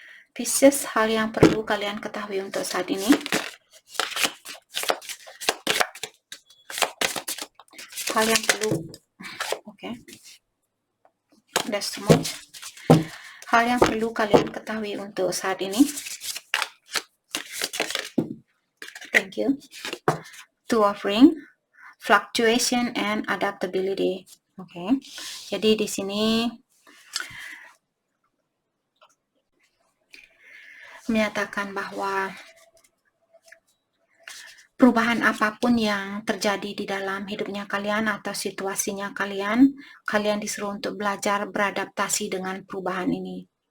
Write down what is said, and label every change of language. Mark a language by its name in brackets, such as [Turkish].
[Indonesian] Pisces, hal yang perlu kalian ketahui untuk saat ini. Hal yang perlu, oke. [English] That's too much. [Indonesian] Hal yang perlu kalian ketahui untuk saat ini. [English] Thank you. Two of Ring, fluctuation and adaptability. [Indonesian] Oke. Jadi di sini menyatakan bahwa perubahan apapun yang terjadi di dalam hidupnya kalian atau situasinya kalian disuruh untuk belajar beradaptasi dengan perubahan ini.